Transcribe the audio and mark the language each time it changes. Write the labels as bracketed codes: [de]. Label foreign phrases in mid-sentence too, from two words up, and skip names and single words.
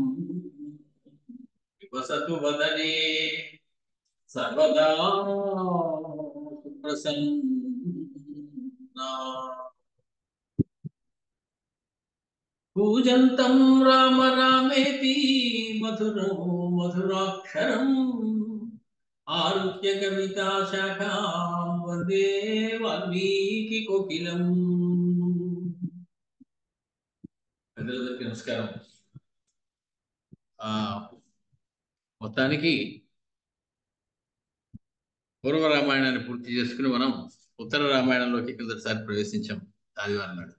[sa] निवसतु वदने सर्वदा प्रसन्ना पूजन्तं राम रामेति मधुरो मधुराक्षरम् आरुह्य कविता शाखां वन्दे वाल्मीकि कोकिलम् [te] పెద్దలందరికీ నమస్కారం. మొత్తానికి పూర్వ రామాయణాన్ని పూర్తి చేసుకుని మనం ఉత్తర రామాయణంలోకి కిందసారి ప్రవేశించాం ఆదివారం నాడు.